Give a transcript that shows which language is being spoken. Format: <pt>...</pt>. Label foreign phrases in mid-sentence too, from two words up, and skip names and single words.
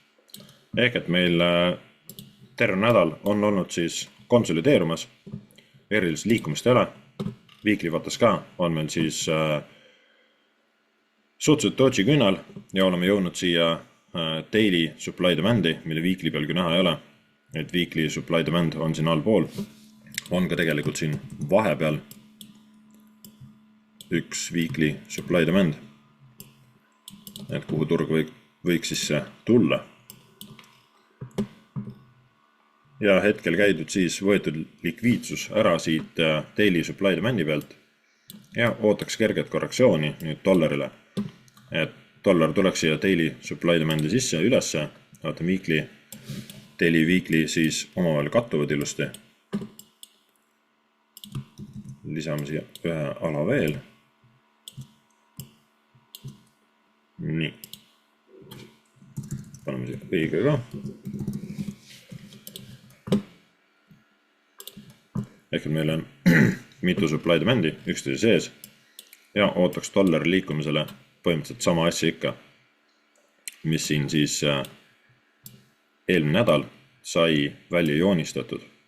<et>Ehk et meil terve nädal on olnud siis konsolideerumas. erilist liikumist ei ole. Weekly vaates ka on meil siis suhteliselt doji küünal ja oleme jõudnud siia</et> <en>daily supply demand'i,</en> <et>mille weekly peal küll näha ei ole. Et</et> <en>weekly supply demand</en> <et>on siin allpool. On ka tegelikult siin vahepeal üks</et> <en>weekly supply demand.</en> <et>Et kuhu turg võiks siis tulla. Ja hetkel käidud siis võetud likviidsus ära siit</et> <en>daily supply demand'i</en> <et>pealt ja ootaks kerget korrektsiooni nüüd dollarile. Et dollar tuleks siia</et> <en>daily supply demand'i</en> <et>sisse ülesse, vaata</et> <en>weekly, daily weekly</en> <et>siis omavahel kattuvad ilusti. Lisame siia ühe ala veel. Nii. Paneme siia õige ka. Ehk meil on mitu</et> <en>supply demand'i</en> <et>üksteise sees ja ootaks dollari liikumisele põhimõtteliselt sama asja ikka, mis siin siis eelmine nädal sai välja joonistatud.</et>